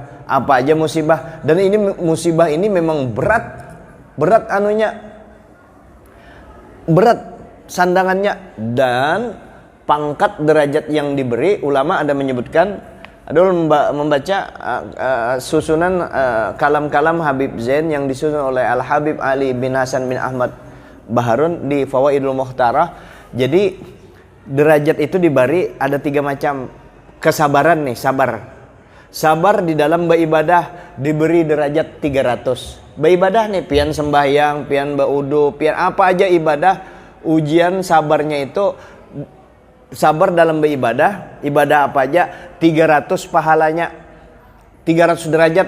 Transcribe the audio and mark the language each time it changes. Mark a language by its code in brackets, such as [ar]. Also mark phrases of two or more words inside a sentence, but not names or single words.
[id] Apa aja musibah, dan ini musibah ini memang berat anunya, berat sandangannya, dan pangkat derajat yang diberi. Ulama ada menyebutkan, ada membaca susunan kalam-kalam Habib Zain yang disusun oleh Al Habib Ali bin Hasan bin Ahmad Baharun di Fawaidul Mukhtarah. Jadi derajat itu diberi ada 3 macam. Kesabaran nih, sabar di dalam beribadah diberi derajat 300. Beribadah nih, pian sembahyang, pian baudu, pian apa aja ibadah, ujian sabarnya itu, sabar dalam beribadah, ibadah apa aja 300 pahalanya, 300 derajat.